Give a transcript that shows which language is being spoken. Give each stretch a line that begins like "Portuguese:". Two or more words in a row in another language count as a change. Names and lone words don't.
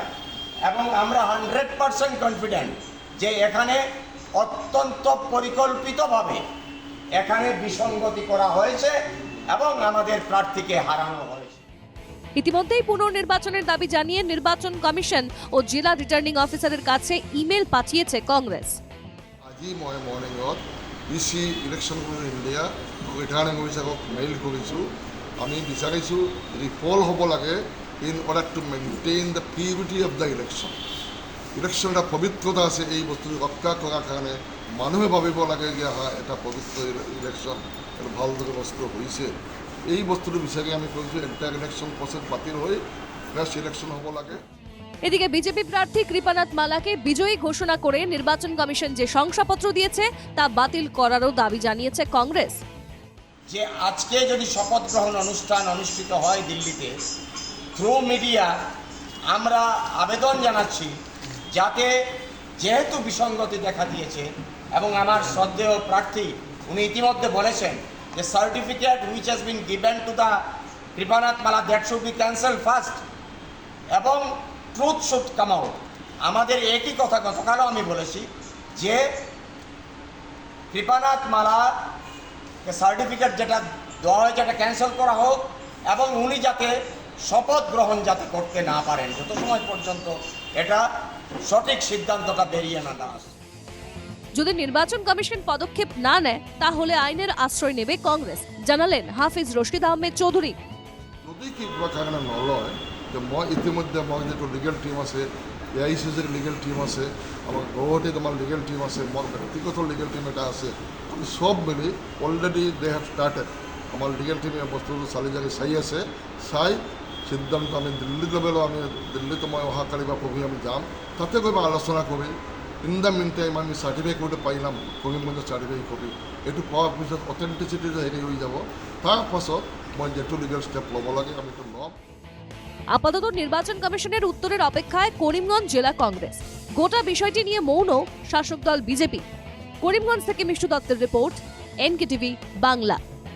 Bangla: এবং আমরা 100% কনফিডেন্ট যে এখানে অত্যন্ত পরিকল্পিতভাবে এখানে বিসঙ্গতি করা হয়েছে এবং আমাদের প্রার্থীকে হারানো হয়েছে। ইতিমধ্যেই পুনর্নির্বাচনের দাবি জানিয়ে নির্বাচন কমিশন ও জেলা
English: returning officerের
Bangla: কাছে ইমেল পাঠিয়েছে কংগ্রেস।
Assamese: আজি মই মৰ্ণিঙত
English: EC election India returning officerক
Assamese: মেইল কৰিছোঁ। আমি বিচাৰিছোঁ ৰিপল হ'ব লাগে
English: in order to maintain the purity of the election.
Assamese: ইলেকশ্যন এটা পবিত্ৰতা আছে, এই বস্তুটো ৰক্ষা কৰাৰ কাৰণে মানুহে ভাবিব লাগে যে এটা পবিত্ৰ ইলেকশ্যন, এটা ভালদৰে বস্তু হৈছে। এই বস্তুটো বিচাৰি আমি কৈছোঁ
English: entire election process
Assamese: বাতিল হৈ
English: fresh election
Assamese: হ'ব লাগে।
Bangla: এদিকে বিজেপি প্রার্থী কৃপানাথ মালাকে বিজয়ী ঘোষণা করে নির্বাচন কমিশন যে শংসাপত্র দিয়েছে তা বাতিল করারও দাবি জানিয়েছে কংগ্রেস। যে আজকে যদি শপথ গ্রহণ অনুষ্ঠান অনুষ্ঠিত হয় দিল্লিতে,
English: through media
Bangla: আমরা আবেদন জানাচ্ছি যাতে, যেহেতু বিসঙ্গতি দেখা দিয়েছে এবং আমার শ্রদ্ধেয় প্রার্থী উনি ইতিমধ্যে বলেছেন যে
English: certificate which has been given to the Kripanath Mala that should be cancel first
Bangla: এবং
English: truth should come out.
Bangla: আমাদের একই কথা গতকালও আমি বলেছি যে কৃপানাথ মালা সার্টিফিকেট যেটা দেওয়া হয়েছে এটা ক্যান্সেল করা হোক এবং উনি যাতে শপথ গ্রহণ যাতে করতে না পারেন যত সময় পর্যন্ত এটা সঠিক সিদ্ধান্তটা বেরিয়ে না আসে। যদি নির্বাচন কমিশন পদক্ষেপ না নেয় তাহলে আইনের আশ্রয় নেবে কংগ্রেস, জানালেন হাফিজ রশিদ আহমেদ চৌধুরী।
Assamese: যদি কিবা কাৰণে নলয়, যে মই ইতিমধ্যে মই যিটো
English: legal team
Assamese: আছে, AICCৰ
English: legal team
Assamese: আছে, আমাৰ গৌহাটীত আমাৰ
English: legal team
Assamese: আছে, মোৰ ব্যক্তিগত
English: legal team
Assamese: এটা আছে, আমি সব মিলি
English: already they have started.
Assamese: আমাৰ
English: legal teamে
Assamese: বস্তুটো চালি জাৰি চাই আছে, চাই সিদ্ধান্ত আমি দিল্লীত লেভেলো আমি দিল্লীত মই অহাকালি বা পৰহি আমি যাম, তাতে গৈ আলোচনা কৰি
English: in the meantime
Assamese: আমি চাৰ্টিফিকেট পাইলাম, করিমগঞ্জৰ
English: certificate copy,
Assamese: এইটো পোৱাৰ পিছত অথেণ্টিচিটি হেৰি হৈ যাব। তাৰপাছত মই যেটো
English: legal step
Assamese: ল'ব লাগে আমি তো ল'ম।
Bangla: আপাতত নির্বাচন কমিশনের উত্তরের অপেক্ষায় করিমগঞ্জ জেলা কংগ্রেস। গোটা বিষয়টি নিয়ে মৌন শাসক দল বিজেপি। করিমগঞ্জ থেকে মিষ্টু দত্তের রিপোর্ট, NKTV বাংলা।